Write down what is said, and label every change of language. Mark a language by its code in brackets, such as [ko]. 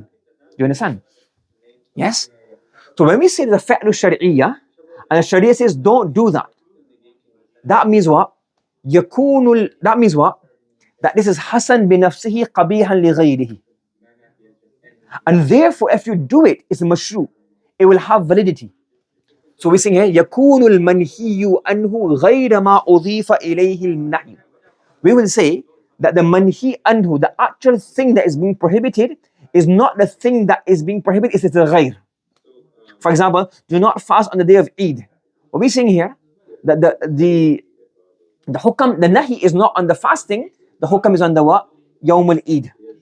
[en] Do you understand? Yes? So when we say the fi'l al-Shar'iyya, and the Sharia says don't do that, that means what? That means what? That this is [ar] hasan bi nafsihi qabihan li ghayrihi. [en] And therefore, if you do it, it's mashru. It will have validity. So we sing here, [ar] يَكُونُ الْمَنْهِيُّ أَنْهُ غَيْرَ مَا أُضِيفَ إِلَيْهِ النَّهْيُ. [en] We will say that the manhi anhu, the actual thing that is being prohibited, is not the thing that is being prohibited, it's the ghayr. For example, do not fast on the day of Eid. What we're saying here, that the hukam, the nahi is not on the fasting, the hukam is on the what? Yawm al-Eid.